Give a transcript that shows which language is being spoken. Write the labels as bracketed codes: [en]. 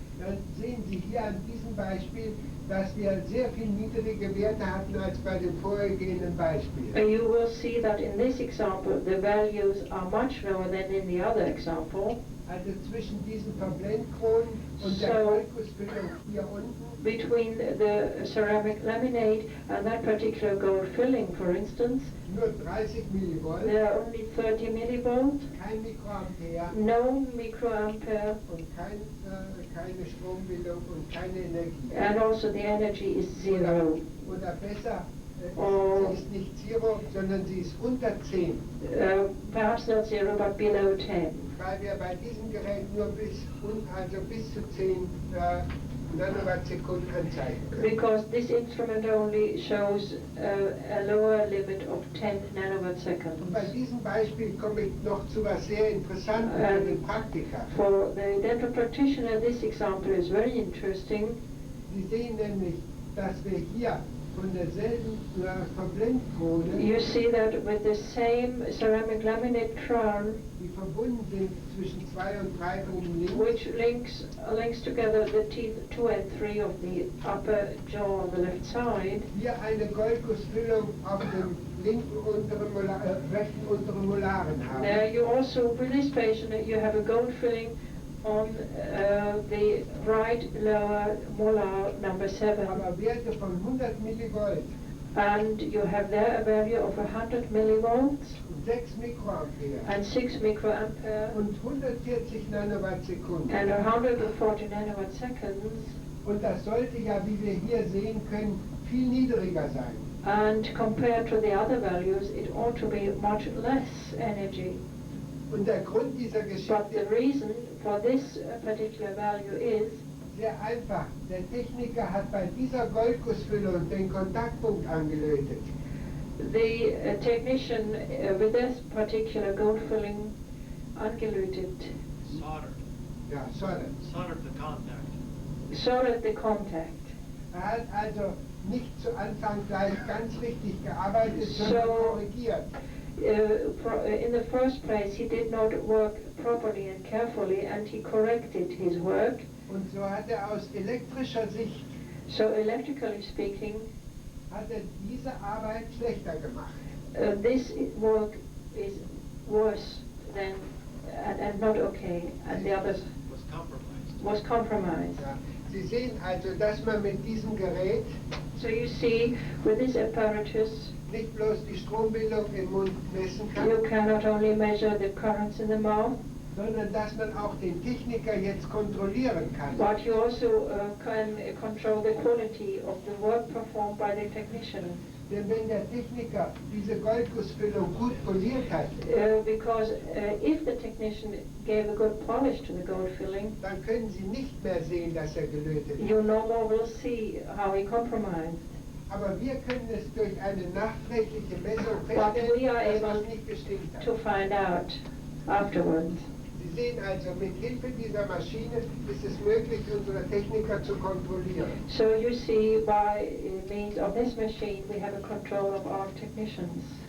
[de] dann sehen Sie hier an diesem Beispiel, dass wir sehr viel niedrige Werte hatten als bei dem vorhergehenden Beispiel. [en] You will see that in this example the values are much lower than in the other example. [de] Also zwischen diesen Verblendkronen und der Golkusfüllung hier unten. [en] Between the ceramic laminate and that particular gold filling, for instance, [de] nur 30 Millivolt. [en] There are only 30 millivolts. [de] Kein Mikroampere. [en] No microampere. [de] Und keine Strombildung und keine Energie. [en] And also the energy is zero. [de] Oder besser, sie ist nicht zero, sondern sie ist unter 10. [en] Perhaps not zero, but below 10. [de] Weil wir bei diesem Gerät nur bis zu 10 Nanowatt-Sekunden anzeigen können. [en] Because this instrument only shows a lower limit of 10 nanowatt seconds. [de] Und bei diesem Beispiel komme ich noch zu was sehr Interessantes für den Praktiker. [en] For the dental practitioner, this example is very interesting. [de] Sie sehen nämlich, dass wir hier von derselben Verblendkrone, [en] you see that with the same ceramic laminate crown, [de] die verbunden sind zwischen 2 und 3 oben links, [en] which links together the teeth 2 and 3 of the upper jaw on the left side. [de] Hier eine Goldgussfüllung auf dem rechten unteren Molaren haben. [en] There you also, with this patient, you have a gold filling on the right lower molar number 7. [de] Aber Werte von 100 Millivolt. [en] And you have there a value of 100 millivolts. [de] 6 Mikroampere. [en] And 6 microampere. [de] Und 140 Nanowatt-Sekunden. [en] And 140 nanowatt seconds. [de] Und das sollte ja, wie wir hier sehen können, viel niedriger sein. [en] And compared to the other values, it ought to be much less energy. [de] Und der Grund dieser Geschichte, [en] but the reason for this particular value is [de] sehr einfach. Der Techniker hat bei dieser Goldgussfüllung den Kontaktpunkt angelötet. [en] The technician with this particular gold filling [de] angelötet. [en] Soldered. Ja, soldered. Soldered the contact. Soldered the contact. [de] Hat also nicht zu Anfang gleich ganz richtig gearbeitet, sondern korrigiert. [en] In the first place, he did not work properly and carefully, and he corrected his work. [de] Und so hat aus elektrischer Sicht, [en] so electrically speaking, [de] hat diese Arbeit schlechter gemacht. [en] This work is worse than and not okay, and the others was compromised. [de] Ja. Sie sehen also, dass man mit diesem Gerät, [en] so you see, with this apparatus, [de] nicht bloß die Strombildung im Mund messen kann, [en] you cannot only measure the currents in the mouth, [de] sondern dass man auch den Techniker jetzt kontrollieren kann. [en] but you also can control the quality of the work performed by the technician. [de] Denn wenn der Techniker diese Goldgussfüllung gut poliert hat, [en] because if the technician gave a good polish to the gold filling, [de] dann können Sie nicht mehr sehen, dass gelötet ist. [en] You no more will see how he compromised. [de] Aber wir können es durch eine nachträgliche Messung feststellen, dass es nicht gestimmt hat. [en] To find out afterwards. [de] Sie sehen also, mit Hilfe dieser Maschine ist es möglich, unsere Techniker zu kontrollieren. [en] So you see, by means of this machine, we have a control of our technicians.